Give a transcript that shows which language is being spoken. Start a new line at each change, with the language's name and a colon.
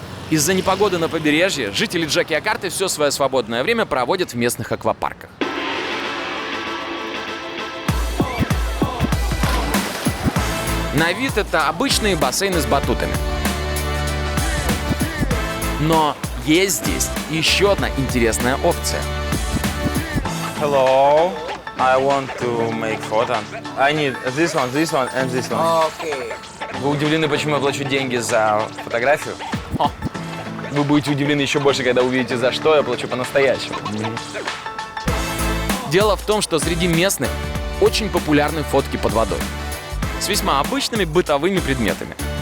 Russian: Из-за непогоды на побережье жители Джокьякарты все свое свободное время проводят в местных аквапарках. На вид это обычные бассейны с батутами. Но есть здесь еще одна интересная опция.
English: Hello, I want to make photo. I need this one and this one. Okay.
Russian: Вы удивлены, почему я плачу деньги за фотографию? Вы будете удивлены еще больше, когда увидите, за что я плачу по-настоящему. Дело в том, что среди местных очень популярны фотки под водой с весьма обычными бытовыми предметами.